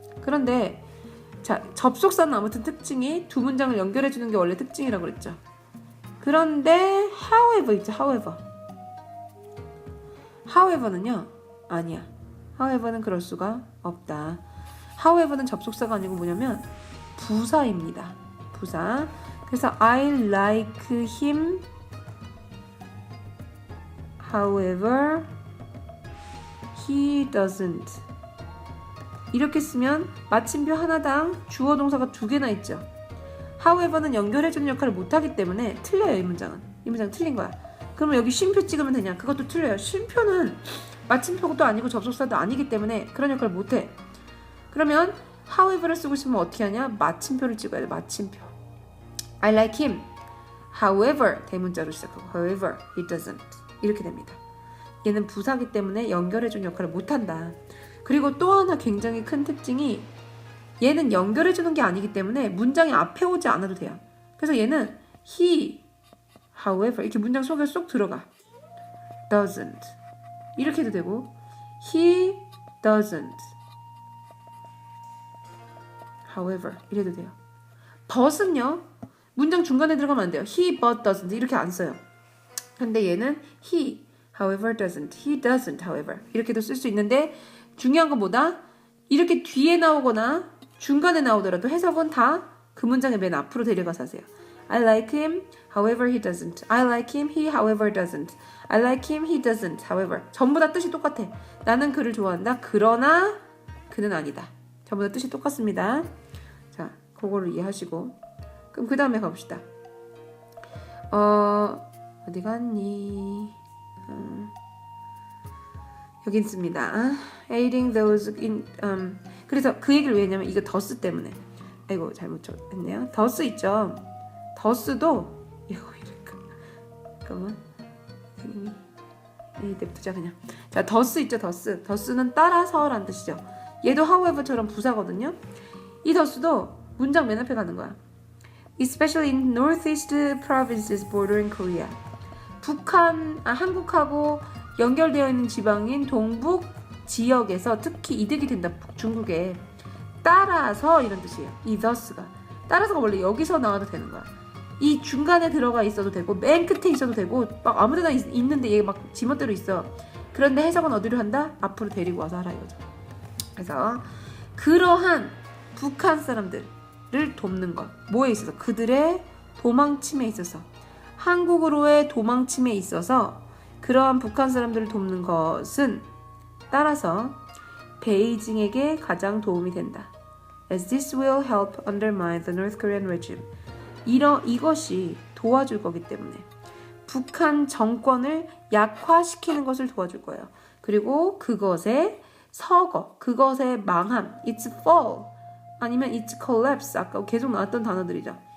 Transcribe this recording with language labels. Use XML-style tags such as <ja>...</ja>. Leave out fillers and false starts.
<ko>그런데 자 접속사는 아무튼 특징이 두 문장을 연결해주는 게 원래 특징이라고 그랬죠. 그런데 however 있죠. however는요 아니야. however는 그럴 수가 없다. however는 접속사가 아니고 뭐냐면 부사입니다. 부사.</ko> <en>그래서 I like him however he doesn't.</en> <ko>이렇게 쓰면 마침표 하나당 주어 동사가 2개나 있죠. however는 연결해주는 역할을 못하기 때문에 틀려요. 이 문장은. 이 문장은 틀린 거야. 그러면 여기 쉼표 찍으면 되냐? 그것도 틀려요. 쉼표는 마침표도 아니고 접속사도 아니기 때문에 그런 역할을 못해. 그러면 however를 쓰고 싶으면 어떻게 하냐? 마침표를 찍어야 돼. 마침표.</ko> <en>I like him. However</en> <ko>대문자로 시작하고</ko> <en>however he doesn't.</en> <ko>이렇게 됩니다. 얘는 부사기 때문에 연결해주는 역할을 못한다. 그리고 또 하나 굉장히 큰 특징이 얘는 연결해주는 게 아니기 때문에 문장이 앞에 오지 않아도 돼요. 그래서 얘는 he, however 이렇게 문장 속에 쏙 들어가. doesn't 이렇게 해도 되고</ko> <en>he doesn't however</en> <ko>이래도 돼요. but은요 문장 중간에 들어가면 안 돼요.</ko> <en>he but doesn't</en> <ko>이렇게 안 써요. 근데 얘는</ko> <en>he however doesn't, he doesn't however</en> <ko>이렇게도 쓸 수 있는데 중요한 건 뭐다? 이렇게 뒤에 나오거나 중간에 나오더라도 해석은 다 그 문장의 맨 앞으로 데려가서 하세요.</ko> <en>I like him, however he doesn't. I like him, he however doesn't. I like him, he doesn't, however.</en> <ko>전부 다 뜻이 똑같아. 나는 그를 좋아한다. 그러나 그는 아니다. 전부 다 뜻이 똑같습니다. 자, 그거를 이해하시고 그럼 그 다음에 가봅시다. 어디 갔니? 여기 있습니다.</ko> <en>Aiding those in</en> <ko>그래서 그 얘기를 왜 했냐면 이거 더스 때문에. 아이고 잘못 했네요. 더스 있죠. 더스도 이거 이럴까? 잠깐만. 이 냅두자 그냥. 자 더스 있죠. 더스. 더스는 따라서라는 뜻이죠. 얘도 however처럼 부사거든요. 이 더스도 문장 맨 앞에 가는 거야.</ko> <en>Especially in northeast provinces bordering Korea.</en> <ko>한국하고 연결되어 있는 지방인 동북 지역에서 특히 이득이 된다. 중국에 따라서 이런 뜻이에요. 이 thus가 따라서가 원래 여기서 나와도 되는 거야. 이 중간에 들어가 있어도 되고 맨 끝에 있어도 되고 막 아무데나 있는데 얘 막 지멋대로 있어. 그런데 해석은 어디로 한다? 앞으로 데리고 와서 하라 이거죠. 그래서 그러한 북한 사람들을 돕는 것 뭐에 있어서? 그들의 도망침에 있어서 한국으로의 도망침에 있어서 그러한 북한 사람들을 돕는 것은 따라서 베이징에게 가장 도움이 된다.</ko> <en>As this will help undermine the North Korean regime.</en> <ko>이것이 도와줄 거기 때문에 북한 정권을 약화시키는 것을 도와줄 거예요. 그리고 그것의 서거, 그것의 망함,</ko> <en>its fall</en> <ko>아니면</ko> <en>its collapse</en> <ko>아까 계속 나왔던 단어들이죠.</ko>